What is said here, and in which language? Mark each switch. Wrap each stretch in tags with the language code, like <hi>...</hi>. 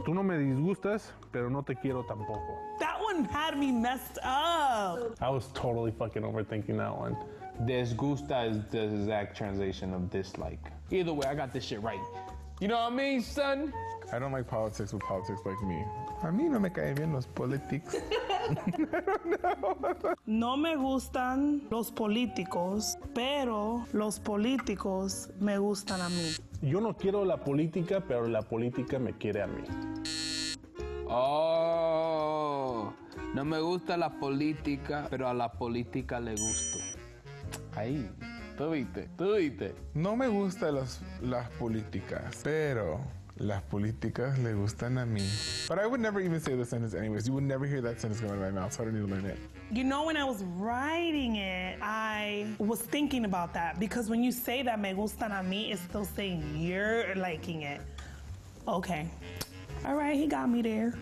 <es>Tú no me disgustas, pero no te quiero tampoco.</es> <en>That one had me messed up. I was totally fucking overthinking that one. Desgusta is the exact translation of dislike. Either way, I got this shit right. You know what I mean, son? I don't like politics with politics like me.</en> <es>A mí no me caen bien los politics.</es> <en>I don't know.</en> <es>No me gustan los políticos, pero los políticos me gustan a mí. Yo no quiero la política, pero la política me quiere a mí. Oh, no me gusta la política, pero a la política le gusto. Ahí, tú viste. No me gustan las políticas, pero las políticas le gustan a mí.</es> <en>But I would never even say the sentence anyways. You would never hear that sentence come out of my mouth, so I don't need to learn it. You know, when I was writing it, I was thinking about that because when you say that</en> <es>me gustan a mí,</es> <en>it's still saying you're liking it. Okay. All right, he got me there.</en>